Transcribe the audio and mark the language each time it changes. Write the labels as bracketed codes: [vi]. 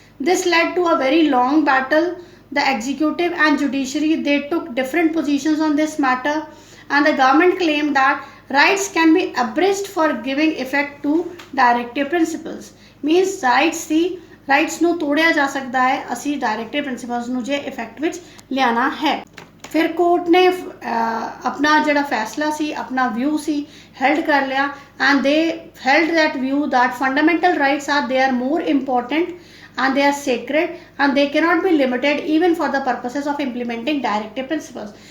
[en] This led to a very long battle. The executive and judiciary, they took different positions on this matter, and the government claimed that rights can be abridged for giving effect to directive principles. [pa] Means rights ਨੂੰ ਤੋੜਿਆ ਜਾ ਸਕਦਾ ਹੈ ਅਸੀਂ directive principles ਨੂੰ ਜੇ effect ਵਿੱਚ ਲਿਆਣਾ ਹੈ. ਫਿਰ ਕੋਰਟ ਨੇ ਆਪਣਾ ਜਿਹੜਾ ਫੈਸਲਾ ਸੀ, ਆਪਣਾ ਵਿਊ ਸੀ, held ਕਰ ਲਿਆ, [en] and they held that view that fundamental rights are more important and they are sacred and they cannot be limited even for the purposes of implementing directive principles.